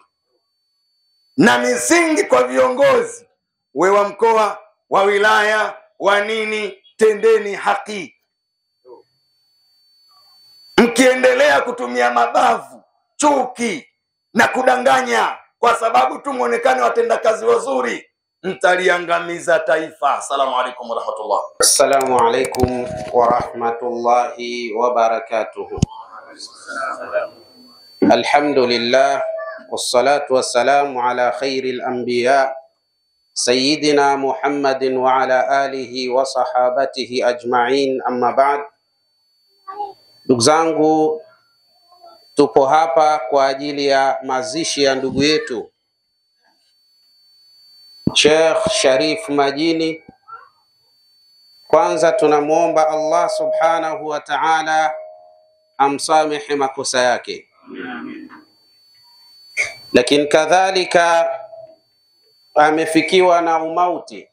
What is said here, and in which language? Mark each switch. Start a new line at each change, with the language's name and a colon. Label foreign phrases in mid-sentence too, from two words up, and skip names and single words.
Swahili: Na misingi kwa viongozi, we wa mkoa, wa wilaya, wa nini, tendeni haki. Mkiendelea kutumia mabavu, chuki na kudanganya kwa sababu tu muonekane watendakazi wazuri, mtaliangamiza taifa.
Arabic: السلام عليكم ورحمة الله. السلام عليكم ورحمة الله وبركاته. الحمد لله والصلاة والسلام على خير الأنبياء سيدنا محمد وعلى آله وصحابته أجمعين أما بعد.
Swahili: Ndugu zangu, tupo hapa kwa ajili ya mazishi ya ndugu yetu Sheikh Sharif Majini. Kwanza tunamuomba Allah
Arabic: سبحانه وتعالى
Swahili: amsamehe makosa yake, lakini kadhalika amefikiwa na umauti.